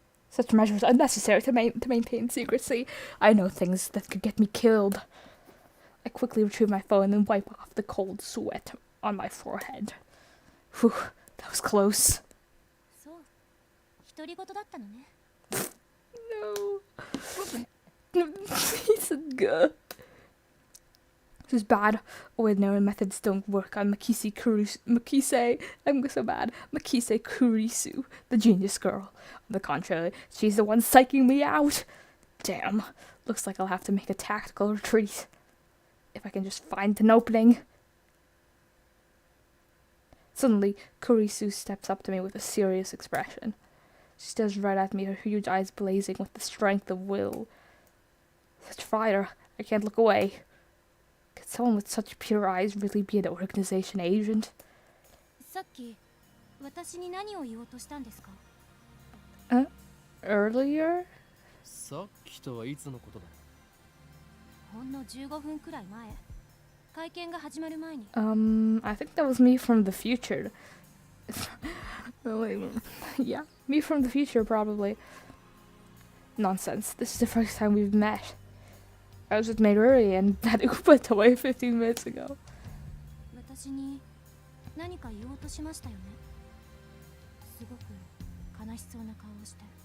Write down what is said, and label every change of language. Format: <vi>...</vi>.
<en>Such measures are necessary to maintain secrecy. I know things that could get me killed. I quickly retrieve my phone and wipe off the cold sweat on my forehead. Whew, that was close.</en> <ja>そう、独り言だったのね.</ja> <en>No. He said, "Gah." This is bad. Ordinary methods don't work on Makise Kurisu. I'm so bad. Makise Kurisu, the genius girl. On the contrary, she's the one psyching me out. Damn. Looks like I'll have to make a tactical retreat. If I can just find an opening. Suddenly, Kurisu steps up to me with a serious expression. She stares right at me, her huge eyes blazing with the strength of will. Such fire, I can't look away. Could someone with such pure eyes really be an organization agent?</en> <ja>さっき私に何を言おうとしたんですか?</ja> <en>Earlier?</en> <ja>さっきとはいつのことだ? ほんの15分くらい前。会見が始まる前に。</ja> <en>I think that was me from the future. Yeah, me from the future probably. Nonsense. This is the first time we've met. I was with Mayuri and that Upa went away 15 minutes ago.</en> <ja>私に何か言おうとしましたよね。すごく悲しそうな顔をして。</ja>